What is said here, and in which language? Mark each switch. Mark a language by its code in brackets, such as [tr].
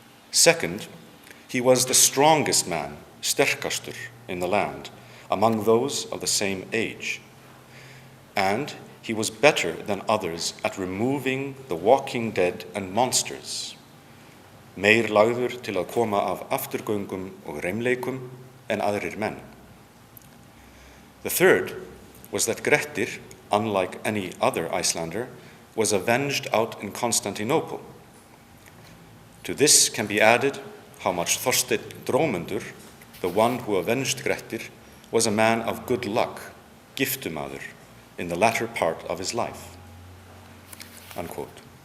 [en] Second, he was the strongest man, sterkastur, in the land, among those of the same age. And he was better than others at removing the walking dead and monsters. [is] Meir lagður til að koma af afturgöngum og reimleikum en aðrir menn. [en] The third was that Grettir, unlike any other Icelander, was avenged out in Constantinople. To this can be added how much Þorsteinn Drómundur, the one who avenged Grettir, was a man of good luck, giftumaður, in the latter part of his life. Unquote.